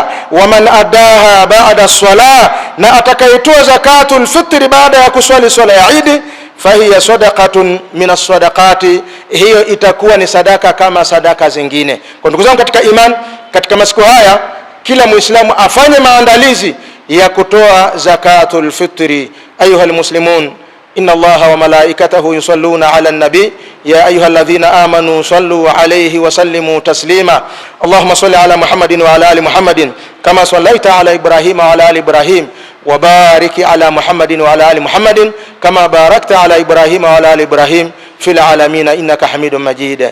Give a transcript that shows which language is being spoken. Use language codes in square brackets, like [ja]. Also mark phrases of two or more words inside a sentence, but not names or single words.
[ar] ومن أداها بعد الصلاة, [sw] na atakayetoa [ar] زكاة الفطر [sw] baada ya kuswali swala ya Idi, [ar] فهي صدقة من الصدقات, [sw] hiyo itakuwa ni sadaka kama sadaka zingine. Kwa ndugu zangu katika iman, katika masiku haya kila Muislamu afanye maandalizi ya kutoa [ar] زكاة الفطر. أيها المسلمون, إن الله وملائكته يصلون على النبي يا أيها الذين آمنوا صلوا عليه وسلموا تسليما. اللهم صل على محمد وعلى آل محمد كما صليت على إبراهيم وعلى آل إبراهيم وبارك على محمد وعلى آل محمد كما باركت على إبراهيم وعلى آل إبراهيم في العالمين إنك حميد مجيد.